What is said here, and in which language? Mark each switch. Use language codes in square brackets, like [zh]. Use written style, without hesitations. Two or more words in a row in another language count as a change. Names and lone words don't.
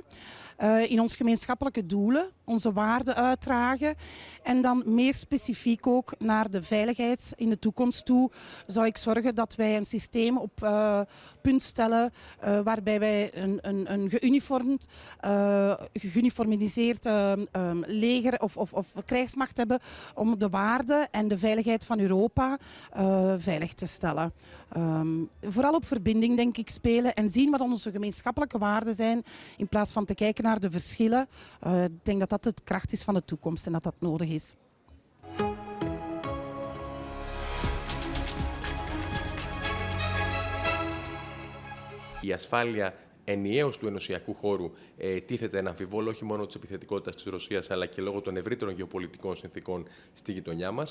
[nl] In ons gemeenschappelijke doelen, onze waarden uitdragen en dan meer specifiek ook naar de veiligheid in de toekomst toe zou ik zorgen dat wij een systeem op punt stellen waarbij wij een geuniformiseerd leger of krijgsmacht hebben om de waarden en de veiligheid van Europa veilig te stellen. Vooral op verbinding denk ik spelen en zien wat onze gemeenschappelijke waarden zijn in plaats van te kijken naar de verschillen. Ik denk dat dat de kracht is van de toekomst en dat dat nodig is. [el] Η ασφάλεια ενιαίως του ενωσιακού χώρου τίθεται ένα αμφιβόλο όχι μόνο της επιθετικότητας της Ρωσίας αλλά και λόγω των ευρύτερων γεωπολιτικών συνθήκων στη γειτονιά μας.